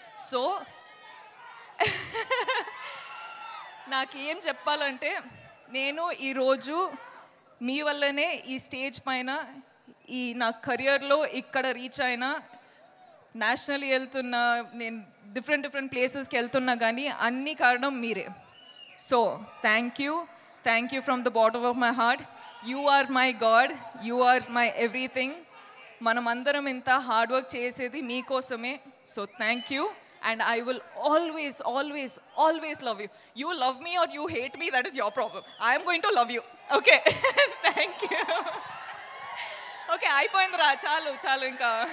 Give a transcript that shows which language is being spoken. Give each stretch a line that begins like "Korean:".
Telugu: So నాకేం చెప్పాలంటే, నేను ఈరోజు మీ వల్లనే ఈ స్టేజ్ పైన ఈ నా కెరియర్లో ఇక్కడ రీచ్ అయినా, నేషనల్లీ వెళ్తున్నా, నేను డిఫరెంట్ ప్లేసెస్కి వెళ్తున్నా, కానీ అన్ని కారణం మీరే.
English: So thank you from the bottom of my heart. You are my god, you are my everything.
Telugu: మనమందరం ఇంత హార్డ్ వర్క్ చేసేది మీకోసమే.
English: So thank you. And I will always love you. You love me or you hate me, that is your problem. I am going to love you. Okay. Thank you.
Telugu: Okay, అయిపోయిందిరా, చాలు ఇంకా.